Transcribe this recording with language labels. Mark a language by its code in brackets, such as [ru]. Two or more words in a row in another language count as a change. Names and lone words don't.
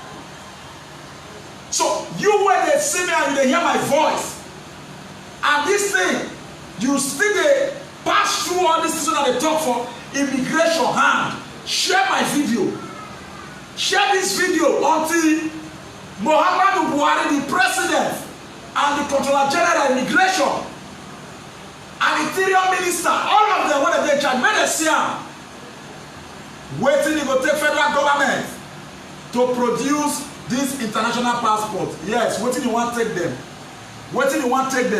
[pcm] So you when they see me and you dey hear my voice, and this thing you still dey pass through all these things that they talk for immigration hand. Share my video. Share this video until Muhammadu Buhari, the president and the Controller General Immigration and Interior Minister, all of them when they charge, may they see am. Waiting to go take federal government to produce this international passport. Yes, waiting you want to take them. Waiting you want to take them.